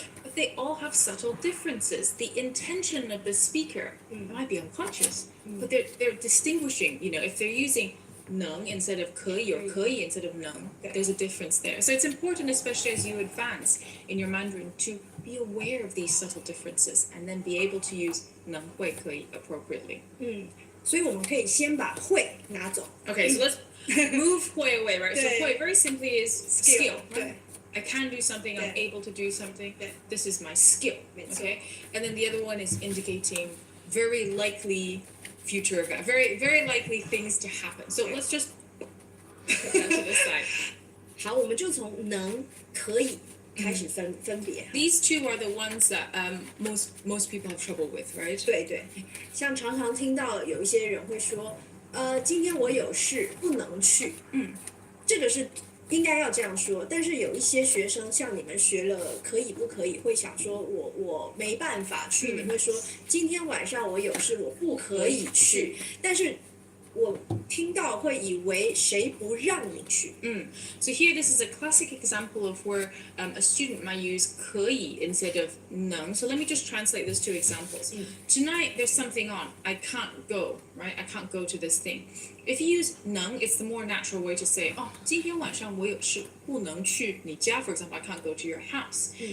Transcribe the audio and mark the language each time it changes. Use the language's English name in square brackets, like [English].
[English] But they all have subtle differences. The intention of the speaker might be unconscious, but they're distinguishing, if they're using 能 instead of 可以 or 可以 instead of 能, there's a difference there. So it's important, especially as you advance in your Mandarin, to be aware of these subtle differences and then be able to use 能会可以 appropriately. [Chinese] 所以我们可以先把会拿走。 [English] Okay, so let's move 会 away, right? So 会 very simply is skill. Right? [Chinese] 对 [English] I can do something, I'm able to do something. This is my skill. Okay? And then the other one is indicating very likely future event, very, very likely things to happen. So let's just put that to the side. [Chinese] 好，我们就从能可以开始分别。 These two are the ones that most people have trouble with, right? 对，像常常听到有一些人会说，今天我有事不能去。这个是应该要这样说，但是有一些学生像你们学了可以不可以，会想说我没办法去，你会说今天晚上我有事，我不可以去，但是我听到会以为谁不让你去。 [English] So here, this is a classic example of where a student might use 可以 instead of 能. So let me just translate those two examples. Tonight, there's something on. I can't go, right? I can't go to this thing. If you use 能, it's the more natural way to say, [Chinese] 今天晚上我有事不能去你家, [English] for example, I can't go to your house.